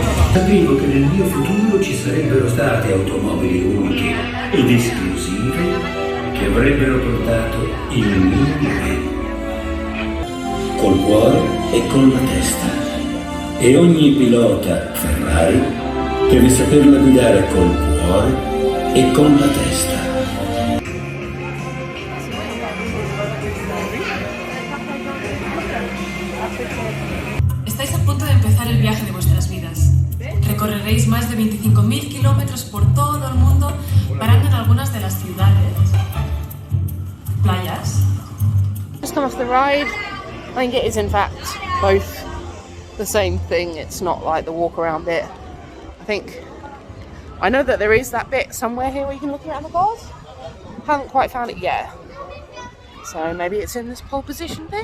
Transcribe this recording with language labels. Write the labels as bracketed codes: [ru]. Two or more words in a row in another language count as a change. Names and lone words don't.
[it] Sapevo che nel mio futuro ci sarebbero state automobili uniche ed esclusive che avrebbero portato il mio nome. Col cuore e con la testa. E ogni pilota Ferrari deve saperla guidare col cuore e con la testa. [es] Estáis a punto de empezar el viaje de vuestras vidas. Recorreréis más de 25.000 kilómetros por todo el mundo, parando en algunas de las ciudades, playas. [en] Just come off the ride. I think it is in fact both the same thing. It's not like the walk around bit. I know that there is that bit somewhere here where you can look around the cars. Haven't quite found it yet. So maybe it's in this pole position thing.